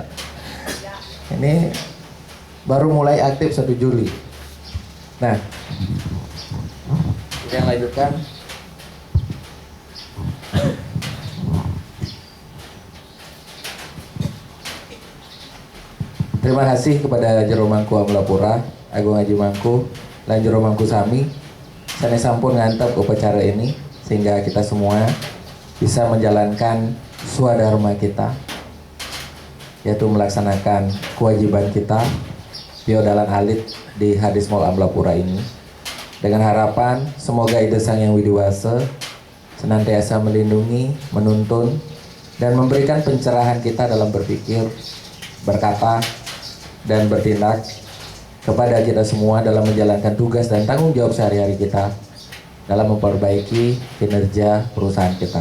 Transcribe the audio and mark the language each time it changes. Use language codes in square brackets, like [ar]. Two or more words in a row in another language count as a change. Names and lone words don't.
[id] Ini baru mulai aktif 1 Juli. Nah, kita lanjutkan. Terima kasih kepada Jero Mangku Amlapura, Agung Haji Mangku, dan Jero Mangku Sami. Saya [ban] sampun ngantep [id] upacara ini sehingga kita semua bisa menjalankan swadharma kita, yaitu melaksanakan kewajiban kita Piodalan Alit di Hadis Mall Amlapura ini, dengan harapan semoga Ida Sang Yang Widiwasa senantiasa melindungi, menuntun, dan memberikan pencerahan kita dalam berpikir, berkata, dan bertindak kepada kita semua dalam menjalankan tugas dan tanggung jawab sehari-hari kita dalam memperbaiki kinerja perusahaan kita.